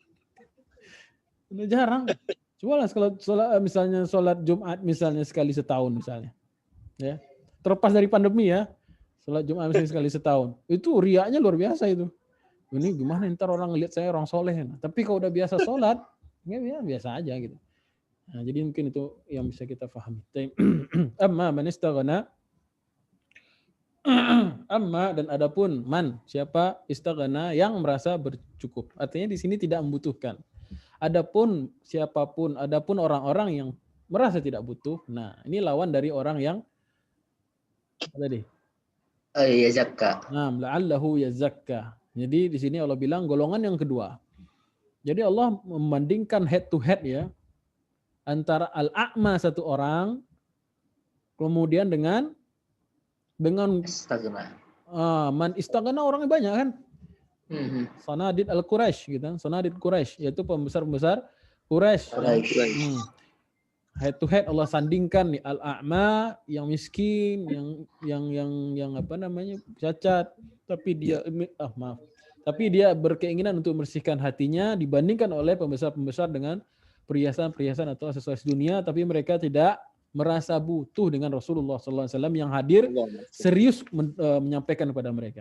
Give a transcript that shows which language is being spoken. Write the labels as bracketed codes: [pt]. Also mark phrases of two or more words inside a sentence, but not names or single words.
[id] Coba lah kalau misalnya sholat Jumat misalnya sekali setahun misalnya. Ya. Terlepas dari pandemi ya. Sholat Jumat misalnya sekali setahun. Itu riaknya luar biasa itu. Ini gimana ntar orang ngelihat saya orang soleh. Nah, tapi kalau udah biasa sholat, ya biasa aja gitu. Nah, jadi mungkin itu yang bisa kita pahami. [ar] أما من استغنى. [id] Amma dan adapun man, siapa istaghna yang merasa bercukup. Artinya di sini tidak membutuhkan. Adapun siapapun, adapun orang-orang yang merasa tidak butuh. Nah, ini lawan dari orang yang tadi. [ar] Yazakka. Nah, لعله يزكى. [id] Jadi di sini Allah bilang golongan yang kedua. Jadi Allah membandingkan [en] head to head [id] ya antara al-a'ma satu orang kemudian dengan [ar] Istaghna. من استغنى [id] orangnya banyak kan? [ar] صناديد قريش [id] gitu kan. [ar] صناديد قريش [id] yaitu pembesar-pembesar Quraisy. [en] Head to head [id] Allah sandingkan nih al-a'ma yang miskin, yang apa namanya? Cacat, tapi dia berkeinginan untuk membersihkan hatinya dibandingkan oleh pembesar-pembesar dengan perhiasan-perhiasan atau aksesoris dunia, tapi mereka tidak merasa butuh dengan Rasulullah SAW yang hadir serius menyampaikan kepada mereka.